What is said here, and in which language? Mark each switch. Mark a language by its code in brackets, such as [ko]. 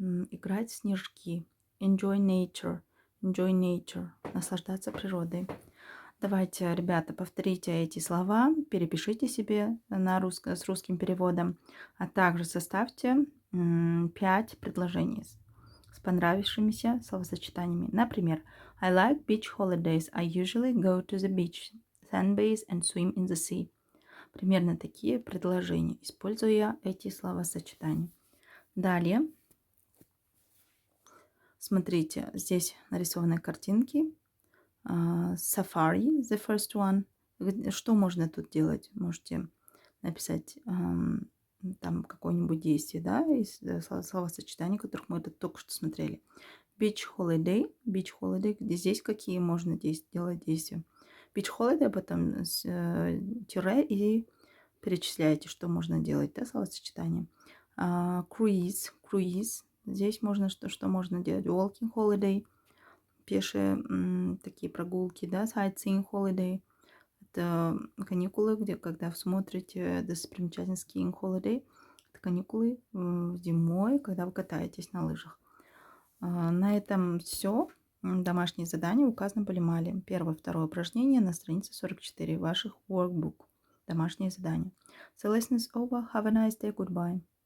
[ru] Играть в снежки. [en] Enjoy nature. Enjoy nature. [ru] Наслаждаться природой. Давайте, ребята, повторите эти слова, перепишите себе с русским переводом, а также составьте 5 предложений с понравившимися словосочетаниями. Например, [en] I like beach holidays. I usually go to the beach, sunbathe and swim in the sea. [ru] Примерно такие предложения, используя эти словосочетания. Далее, смотрите, здесь нарисованы картинки. [en] Safari, the first one. [ru] Что можно тут делать? Можете написать там какое-нибудь действие, да, из словосочетаний, которых мы только что смотрели. [en] Beach holiday, [ru] где здесь какие можно делать действия. [en] Beach holiday, [ru] потом тире и перечисляете, что можно делать, да, словосочетание. [en] Cruise, [ru] здесь можно, что можно делать. [en] Walking holiday, [ru] пешие такие прогулки, да, [en] sightseeing holiday. [ru] Это каникулы, когда вы смотрите достопримечательности [en] skiing holiday. [ru] Это каникулы зимой, когда вы катаетесь на лыжах. На этом все. Домашние задания указаны по Лимале. Первое, второе упражнение на странице 44 ваших workbook. Домашние задания. [en] The lesson is over. Have a nice day. Goodbye.